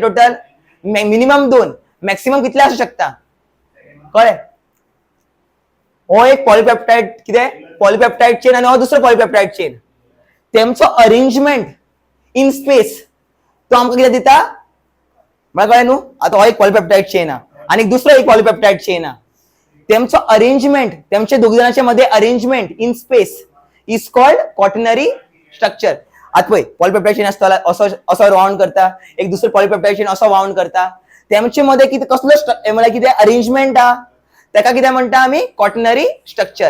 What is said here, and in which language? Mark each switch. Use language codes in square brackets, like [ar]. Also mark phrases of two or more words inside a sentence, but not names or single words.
[kok] टोटल मिनिमम 2, मॅक्सिमम कितले असू शकता. कळ्ळें. हो एक पॉलिपेप्टाइड कितें [en] polypeptide chain, [kok] आणि हो दुसरो [en] polypeptide chain. [kok] तेमचो [en] arrangement in space [kok] तो आमकां कितें दिता, मला कळ्ळें न्हू. आता हो एक [en] polypeptide chain [kok] हा आणि दुसरो एक [en] polypeptide chain [kok] हा. [mr] त्यांचं अरेंजमेंट, त्यांच्या दोघ जणांच्या मध्ये [en] arrangement in space is called quaternary structure. [kok] आता पळय [en] polypeptide chain [kok] असता असं राउंड करता, एक दुसरं [en] polypeptide chain [kok] असं राउंड करता, त्यांच्या मध्ये किती कसलं म्हणजे किती अरेंजमेंट हा, त्याका किती म्हणता आम्ही [en] quaternary structure.